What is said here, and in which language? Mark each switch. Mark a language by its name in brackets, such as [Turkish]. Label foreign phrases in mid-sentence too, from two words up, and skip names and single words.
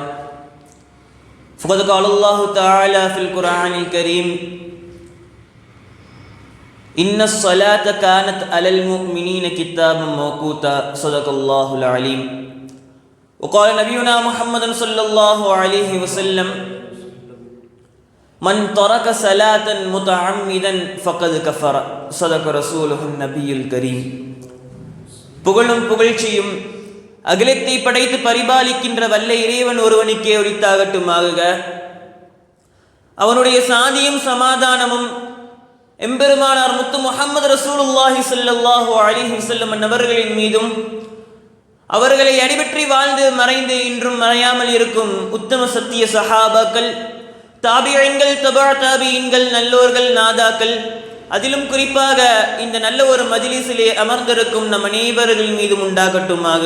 [Arabic] أما بعد فقد قال الله تعالى في القرآن الكريم إن الصلاة كانت على المؤمنين كتابا موقوتا صدق الله العليم. وقال نبينا محمد صلى الله عليه وسلم من ترك صلاة متعمدا فقد كفر صدق رسوله النبي الكريم. [Tamil] புகழும் புகழ்ச்சியும் அகிலத்தை படைத்து பரிபாலிக்கின்ற வல்ல இறைவன் ஒருவனுக்கே உரித்தாகட்டுமாக. அவனுடைய சாந்தியும் சமாதானமும் எம்பெருமானார் முத்து முஹம்மது [Arabic] رسول الله صلى الله عليه وسلم [Tamil] அவர்களின் மீதும் அவர்களை அடிபற்றி வாழ்ந்து மறைந்து இன்றும் மறையாமல் இருக்கும் உத்தம சத்திய சஹாபாக்கள், தாபிஈன்கள், தபா தாபிஈன்கள், நல்லோர்கள், நாதாக்கள், அதிலும் குறிப்பாக இந்த நல்ல ஒரு மஜ்லிஸிலே அமர்ந்திருக்கும் நம் அனைவர்கள் மீதும் உண்டாகட்டுமாக.